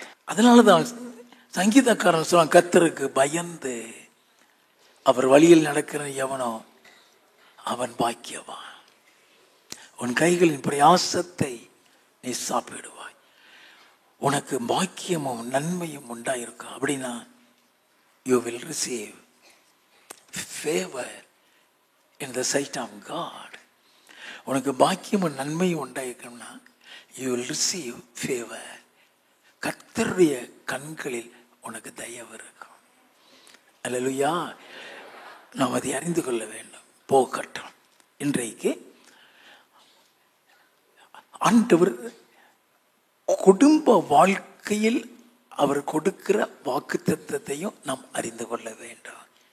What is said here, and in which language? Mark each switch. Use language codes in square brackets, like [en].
[ta] அதனாலதான் சங்கீதக்காரன் சொல்றான், கர்த்தருக்கு பயந்து அவர் வழியில் நடக்கிற எவனோ அவன் பாக்கியவான். உன் கைகளின் பிரயாசத்தை நீ சாப்பிடுவாய், உனக்கு பாக்கியமும் நன்மையும் உண்டாயிருக்கும். [en] அப்படின்னா you will receive favor in the sight of God. [ta] உனக்கு பாக்கியமும் நன்மையும் உண்டாயிருக்கும்னா [en] you will receive favor. [ta] கர்த்தருடைய கண்களில் உனக்கு தயவு இருக்கும். அல்லேலூயா. நாம் அதை அறிந்து கொள்ள வேண்டும். போகட்டும். இன்றைக்கு ஆண்டவர் குடும்ப வாழ்க்கையில் அவர் கொடுக்கிற வாக்குத்தத்தத்தையும் நாம் அறிந்து கொள்ள வேண்டும்.